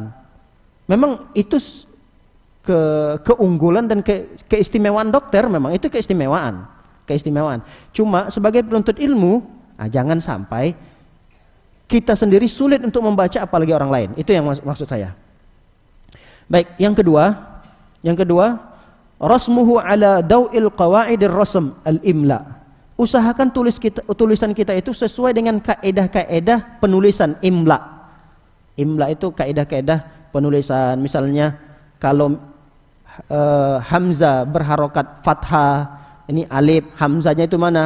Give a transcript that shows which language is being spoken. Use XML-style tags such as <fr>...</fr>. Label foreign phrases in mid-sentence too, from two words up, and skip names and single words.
<id>Memang itu keunggulan dan keistimewaan dokter, memang itu keistimewaan. Cuma sebagai penuntut ilmu, jangan sampai kita sendiri sulit untuk membaca apalagi orang lain. Itu yang maksud saya. Baik, yang kedua,</id> <ar>رسمه على ضوء قواعد الرسم الإملاء.</ar> <id>Usahakan tulisan kita itu sesuai dengan kaedah-kaedah penulisan imla. Imla itu kaedah-kaedah penulisan. Misalnya kalau hamzah berharokat fathah, ini alif, hamzahnya itu mana?</id>